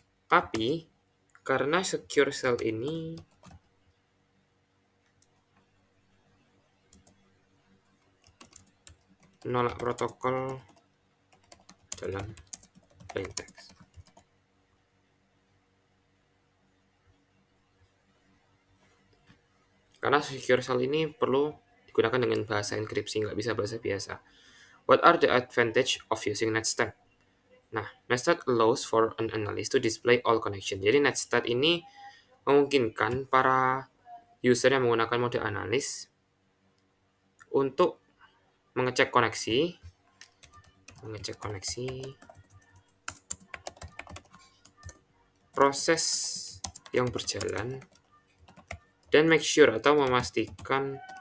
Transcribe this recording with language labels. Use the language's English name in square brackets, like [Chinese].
[Indonesian] Tapi karena secure shell ini menolak protokol dalam plain text. Karena secure shell ini perlu digunakan dengan bahasa enkripsi, nggak bisa bahasa biasa. [English] What are the advantage of using netstat? Nah, netstat allows for an analyst to display all connection. [Indonesian] Jadi netstat ini memungkinkan para user yang menggunakan mode analis untuk mengecek koneksi, proses yang berjalan, dan [English] make sure [Indonesian] atau memastikan